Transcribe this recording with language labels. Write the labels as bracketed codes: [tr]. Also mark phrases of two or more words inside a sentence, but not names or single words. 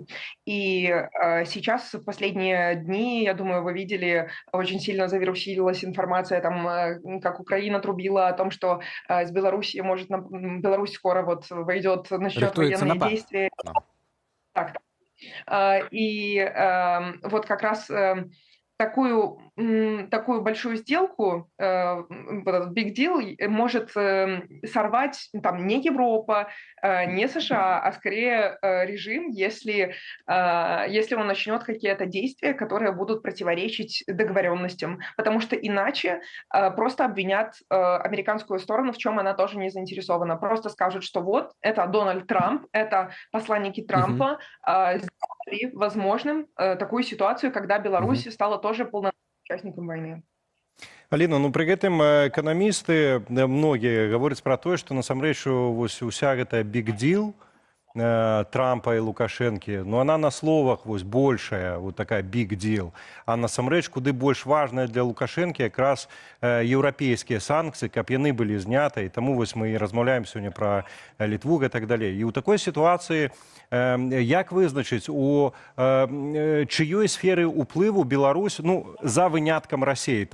[ru] И сейчас, в последние дни, я думаю, вы видели, очень сильно завирусилась информация, там, как Украина трубила о том, что с Беларуси Беларусь скоро вот начнет [be] Рыхтуецца [ru] военные [be] напад. [ru] действия. Да. Так. И вот как раз такую большую сделку, вот этот [en] big deal, [ru] может сорвать там не Европа, не США, а скорее режим, если он начнет какие-то действия, которые будут противоречить договоренностям, потому что иначе просто обвинят американскую сторону, в чем она тоже не заинтересована. Просто скажут, что вот, это Дональд Трамп, это посланники Трампа сделали возможным такую ситуацию, когда Беларусь стала тоже полноценным участником войны. [be] Аліна, ну пры гэтым эканамісты многія гавораць пра тое, што насамрэч вось уся гэта [en] big deal [be] Трампа і Лукашэнкі, [ru] ну она на словах [be] вось [ru] большая, вот такая [en] big deal, [be] а насамрэч куды больш важная для Лукашэнкі якраз еўрапейскія санкцыі, каб яны былі знята, і таму вось мы і размаўляем сёння пра Літву і так далей. І ў такой сітуацыі як вызначыць, у чыёй сферы ўплыву Беларусь, ну за выняткам Расіі,